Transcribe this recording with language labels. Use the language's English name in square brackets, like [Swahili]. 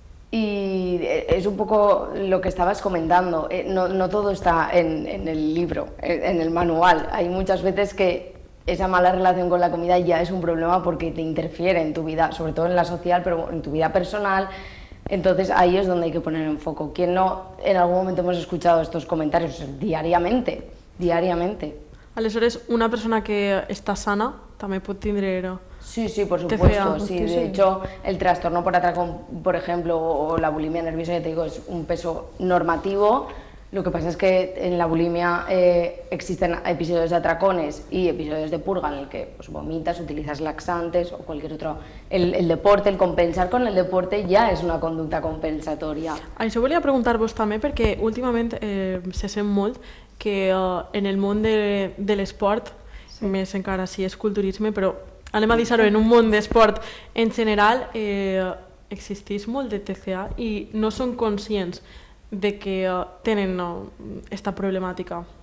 [Spanish] Y es un poco lo que estabas comentando, no todo está en el libro, en el manual. Hay muchas veces que esa mala relación con la comida ya es un problema porque te interfiere en tu vida, sobre todo en la social, pero en tu vida personal. Entonces ahí es donde hay que poner en foco. ¿Quién no en algún momento hemos escuchado estos comentarios diariamente? Diariamente. [Catalan] Aleshores, una persona que està sana també pot tindre... [Spanish] Sí, sí, por TCA. supuesto. Sí, de hecho, el trastorno por atracón, por ejemplo, o la bulimia nerviosa, ya te digo, es un peso normativo. Lo que pasa es que en la bulimia existen episodios de atracones y episodios de purga en el que pues, vomitas, utilizas laxantes o cualquier otro... El deporte, el compensar con el deporte ya es una conducta compensatoria. [Catalan] Això volia preguntar-vos també perquè últimament se sent molt que en el món de l'esport, més encara si és culturisme, però anem a deixar-ho en un món d'esport en general, existeix molt de TCA i no són conscients de que tenen aquesta problemàtica.